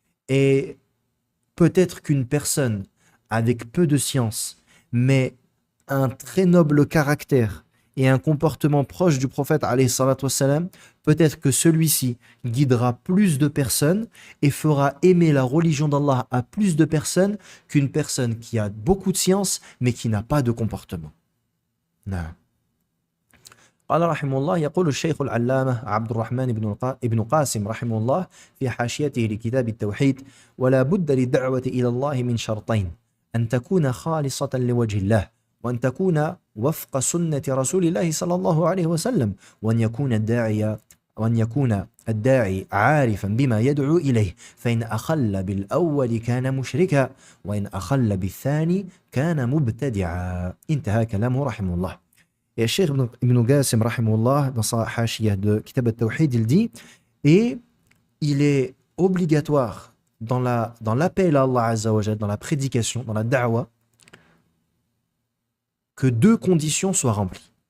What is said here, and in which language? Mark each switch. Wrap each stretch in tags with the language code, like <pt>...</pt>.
<fr>Et peut-être qu'une personne avec peu de science, mais un très noble caractère et un comportement proche du prophète alayhi salatu wassalam, peut-être que celui-ci guidera plus de personnes et fera aimer la religion d'Allah à plus de personnes qu'une personne qui a beaucoup de science mais qui n'a pas de comportement. Non.</fr> <ar>قال رحمه الله يقول الشيخ العلامة عبد الرحمن بن قاسم رحمه الله في حاشيته لكتاب التوحيد ولا بد للدعوة إلى الله من شرطين أن تكون خالصة لوجه الله وأن تكون وفق سنة رسول الله صلى الله عليه وسلم وأن يكون الداعي عارفا بما يدعو إليه فإن أخل بالأول كان مشركا وإن أخل بالثاني كان مبتدعا انتهى كلامه رحمه الله.</ar> <fr>Et Cheikh Ibn Qasim, rahimahullah, dans sa hashiyah de Kitab al-Tawhid, il dit, et il est obligatoire dans l'appel à Allah Azza wa Jal, dans la prédication, dans la da'wah, que deux conditions soient remplies.</fr>